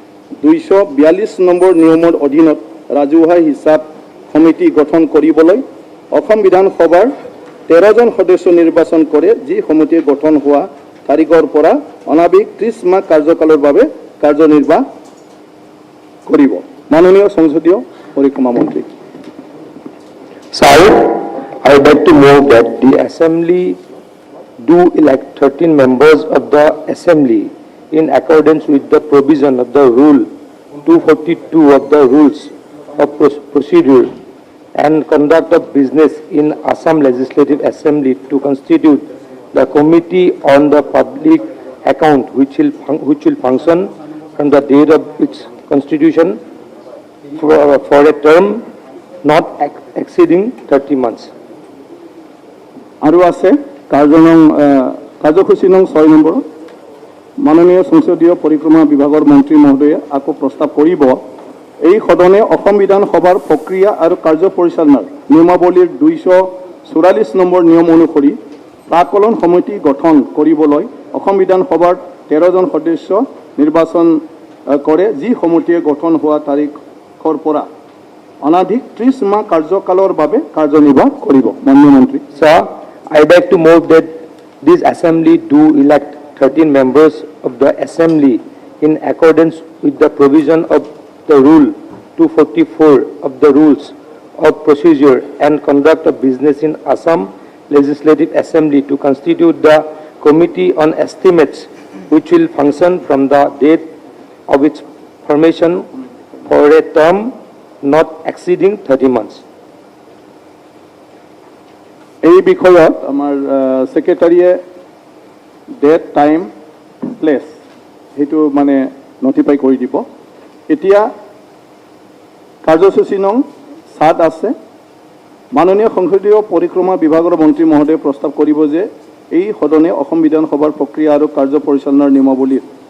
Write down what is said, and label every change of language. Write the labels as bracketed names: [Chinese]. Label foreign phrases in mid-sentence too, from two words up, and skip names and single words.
[Assamese] 242 নম্বৰ নিয়মৰ অধীনত ৰাজহুৱা হিচাপ সমিতি গঠন কৰিবলৈ অসম বিধানসভাৰ 13 জন সদস্য নিৰ্বাচন কৰে যি সমিতি গঠন হোৱা তাৰিখৰ পৰা অনাবিক 30 মাহ কাৰ্যকালৰ বাবে কাৰ্যনিৰ্বাহ কৰিব মাননীয় সংসদীয় পৰিক্ৰমা মন্ত্ৰী [English] Sir, I would like to move that the Assembly do elect 13 members of the Assembly in accordance with the provision of the Rule 242 of the Rules of Procedure and Conduct of Business in Assam Legislative Assembly to constitute the Committee on the Public Account which will function from the date of its constitution for a term not exceeding 30 months. [Assamese] আৰু আছে কাৰ্যসূচী নং 6 নম্বৰ মাননীয় সংসদীয় পৰিক্ৰমা বিভাগৰ মন্ত্ৰী মহোদয়ে আকৌ প্ৰস্তাৱ কৰিব এই সদনে অসম বিধানসভাৰ প্ৰক্ৰিয়া আৰু কাৰ্য পৰিচালনাৰ নিয়মাৱলীৰ 244 নম্বৰ নিয়ম অনুসৰি প্ৰাকলন সমিতি গঠন কৰিবলৈ অসম বিধানসভাৰ 13 জন সদস্য নিৰ্বাচন কৰে যি সমিতিয়ে গঠন হোৱা তাৰিখৰ পৰা অনাধিক 30 মাহ কাৰ্যকালৰ বাবে কাৰ্যনিৰ্বাহ কৰিব মাননীয় মন্ত্ৰী [English] Sir, I would like to move that this Assembly do elect 13 members of the Assembly in accordance with the provision of the Rule 244 of the Rules of Procedure and Conduct of Business in Assam Legislative Assembly to constitute the Committee on Estimates which will function from the date of its formation for a term not exceeding 30 months. [Assamese] এই বিষয়ত আমাৰ সেক্ৰেটাৰীয়ে [English] date time place [Assamese] হেতু মানে নটিফাই কৰি দিব এতিয়া কাৰ্যসূচী নং 7 আছে মাননীয় সংসদীয় পৰিক্ৰমা বিভাগৰ মন্ত্ৰী মহোদয়ে প্ৰস্তাৱ কৰিব যে এই সদনে অসম বিধানসভাৰ প্ৰক্ৰিয়া আৰু কাৰ্য পৰিচালনাৰ নিয়মাৱলীৰ